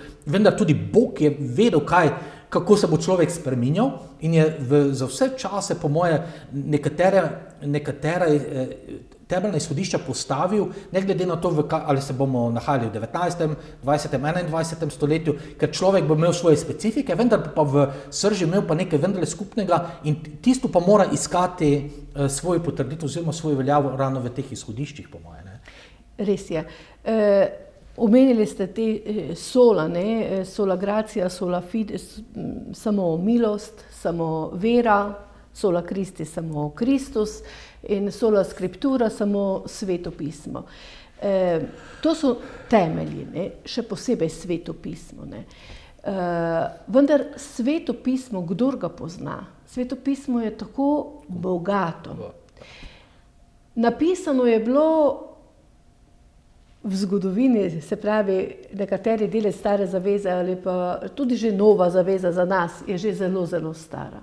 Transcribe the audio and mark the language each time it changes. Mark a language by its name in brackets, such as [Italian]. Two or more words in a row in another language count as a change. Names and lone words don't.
[Slovenian] Vendar tudi Bog je vedel, kako se bo človek spreminjal in je za vse čase, po moje, nekatere temeljna izhodišča postavil, ne glede na to, ali se bomo nahajali v 19., 20., 21. stoletju, ker človek bo imel svoje specifike, vendar pa v srži imel pa nekaj vendarle skupnega in tisto pa mora iskati svojo potrditev oziroma svojo veljavo ravno v teh izhodiščih, po moje. Ne? Res je. Omenili ste te sola, ne? [Latin] Sola gratia, sola fide, [Slovenian] samo milost, samo vera, [Latin] sola Christi, [Slovenian] samo Kristus in [Latin] sola scriptura, [Slovenian] samo sveto pismo. To so temelji, ne? Še posebej sveto pismo. Ne? Vendar sveto pismo, kdor ga pozna, sveto pismo je tako bogato. Napisano je bilo v zgodovini, se pravi, nekateri deli stare zaveze ali pa tudi že nova zaveza za nas je že zelo, zelo stara.